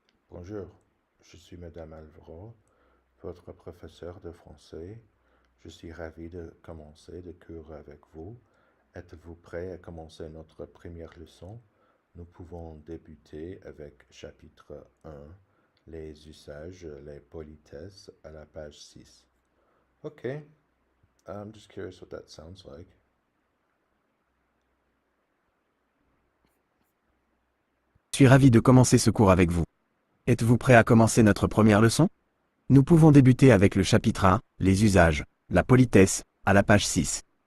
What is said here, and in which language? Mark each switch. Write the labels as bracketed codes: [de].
[fr] Bonjour, je suis Madame Alvaro, votre professeur de français. Je suis ravi de commencer le cours avec vous. Êtes-vous prêt à commencer notre première leçon? Nous pouvons débuter avec chapitre 1, les usages, les politesses, à la page 6. [en] Okay, I'm just curious what that sounds like. [fr] Je suis ravi de commencer ce cours avec vous. Êtes-vous prêt à commencer notre première leçon? Nous pouvons débuter avec le chapitre 1, les usages, la politesse, à la page 6.